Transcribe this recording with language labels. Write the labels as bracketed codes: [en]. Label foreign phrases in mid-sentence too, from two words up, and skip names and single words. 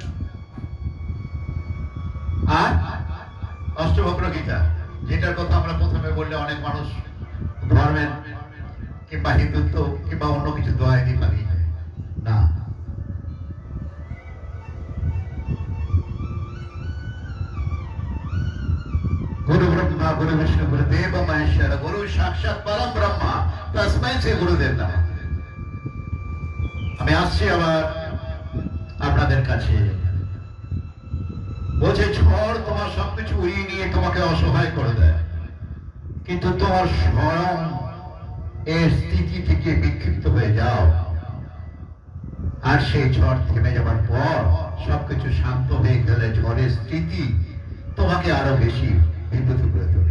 [bn] আর অষ্টবক্র গীতা, যেটার কথা আমরা প্রথমে বললে অনেক মানুষ ধর্মের কিংবা হিন্দুত্ব কিংবা অন্য কিছু দোয়াই দিতে পারি না। [sa] गुरु ब्रह्मा गुरु विष्णु गुरुदेव महेश्वर गुरु साक्षात परम ब्रह्मा तस्मै से गुरुदेव नमः। [bn] আমি আসছি আবার আপনাদের কাছে। বলছে ঝড় তোমার সবকিছু উড়িয়ে নিয়ে তোমাকে অসহায় করে দেয়, কিন্তু তোমার স্বয়ং এর স্থিতি থেকে বিক্ষিপ্ত হয়ে যাও, আর সেই ঝড় থেমে যাবার পর সবকিছু শান্ত হয়ে গেলে ঝড়ের স্থিতি তোমাকে আরো বেশি বিব্রত করে তোলে।